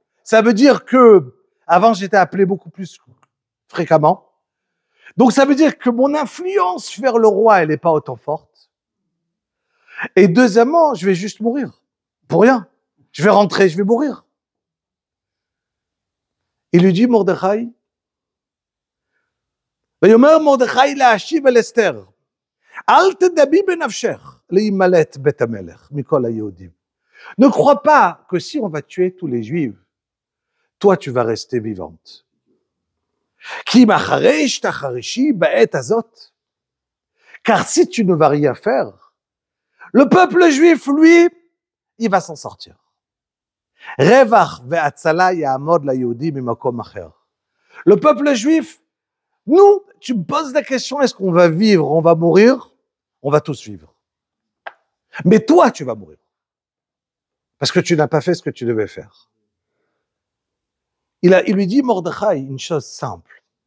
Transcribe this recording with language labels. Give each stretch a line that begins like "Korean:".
French: Ça veut dire que avant j'étais appelé beaucoup plus fréquemment. Donc ça veut dire que mon influence vers le roi, elle n'est pas autant forte. Et deuxièmement, je vais juste mourir. Pour rien. Je vais rentrer, je vais mourir. Il lui dit, Mordechai,
Hebrew: ויאמר מרדכי להשיב אל אסתר, אל תדבי בנפשך להימלט בית המלך מכל היהודים.
French: Ne crois pas que si on va tuer tous les Juifs, toi tu vas rester vivante.
Hebrew: כי מאחרי שתחרישי בעת הזאת,
French: car si tu ne vas rien faire, le peuple juif, lui, il va s'en sortir.
Hebrew: רווח והצלה יעמוד ליהודי ממקום אחר.
French: Le peuple juif, nous, tu me poses la question, est-ce qu'on va vivre, on va mourir? On va tous vivre. Mais toi, tu vas mourir. Parce que tu n'as pas fait ce que tu devais faire. Il lui dit, Mordechai, une chose simple.